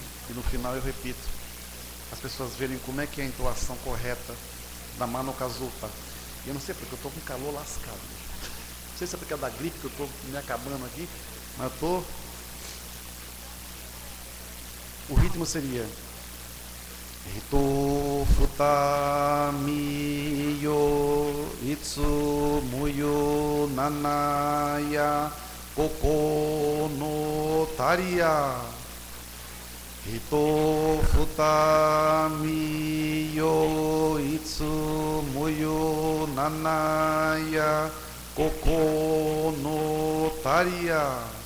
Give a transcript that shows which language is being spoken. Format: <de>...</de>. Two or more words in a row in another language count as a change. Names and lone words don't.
<pt>E no final eu repito. As pessoas verem como é que é a entoação correta da Mano Kazuta. E eu não sei porque eu estou com calor lascado. Não sei se é porque é da gripe que eu estou me acabando aqui, mas eu estou... O ritmo seria...</pt> <ja>ひと ふたみ よ いつ むよ ななや ここ の たりあ. ひと ふたみ よ いつ むよ ななや ここ の たりあ.</ja>